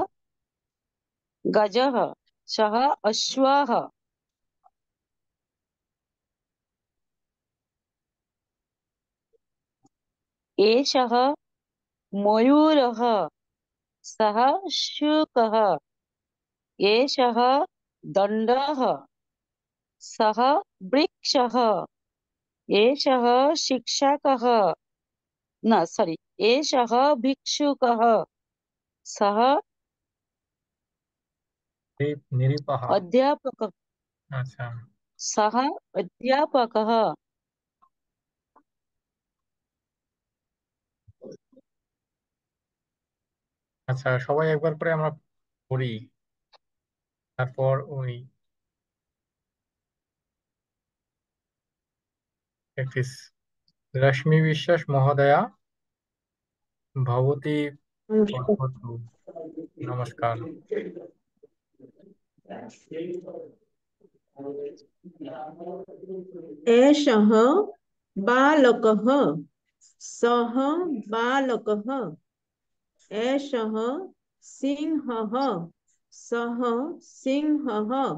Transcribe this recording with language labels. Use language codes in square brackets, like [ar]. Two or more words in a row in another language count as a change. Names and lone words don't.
[sa] गजः सः अश्वः एषः मयूरः सः शुकः एषः दण्डः सः वृक्षः एषः शिक्षकः न सॉरी एषः भिक्षुकः सः নিরিপাহা। अध्यापकः [bn] আচ্ছা [sa] सः अध्यापकः [bn] আচ্ছা, সবাই একবার করে আমরা পড়ি, তারপর ওই প্র্যাকটিস। [sa] रश्मि विश्वास महोदया भवती पठतु। [bn] নমস্কার। [sa] एषः बालकः सः बालकः एषः सिंहः सः सिंहः